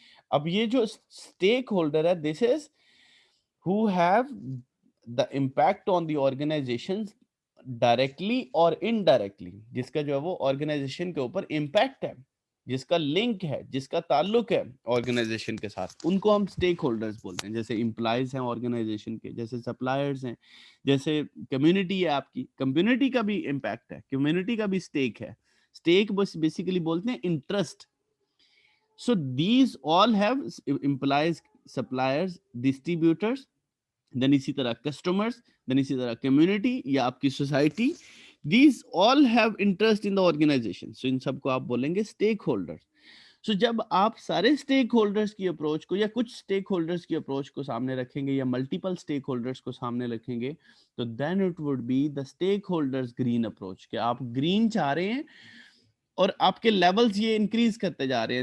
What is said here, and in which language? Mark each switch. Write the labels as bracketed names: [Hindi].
[Urdu] اب یہ جو اسٹیک ہولڈر ہے, دس از [English] who have the impact on the organizations directly اور indirectly, [Urdu] جس کا جو ہے وہ آرگنائزیشن کے اوپر امپیکٹ ہے, جس کا لنک ہے, جس کا تعلق ہے آرگنائزیشن کے ساتھ, ان کو ہم اسٹیک ہولڈرز بولتے ہیں. جیسے امپلائیز ہیں آرگنائزیشن کے, جیسے سپلائرز ہیں, جیسے کمیونٹی ہے آپ کی, کمیونٹی کا بھی امپیکٹ ہے, کمیونٹی کا بھی اسٹیک ہے. اسٹیک بس بیسیکلی بولتے ہیں interest. [English] So these all have implies suppliers, distributors, then [Urdu] اسی طرح [English] customers, then اسی طرح community یا آپ کی society. These all have interest in the organization. [Urdu] So ان سب کو آپ بولیں گے stake holders. So جب آپ سارے اسٹیک ہولڈرز کی اپروچ کو یا کچھ اسٹیک ہولڈرز کی اپروچ کو سامنے رکھیں گے یا ملٹیپل اسٹیک ہولڈرز کو سامنے رکھیں گے, تو [English] then it would be the stakeholders green approach, [Urdu] کہ آپ گرین چاہ رہے ہیں اور آپ کے لیولز یہ انکریز کرتے جا رہے ہیں.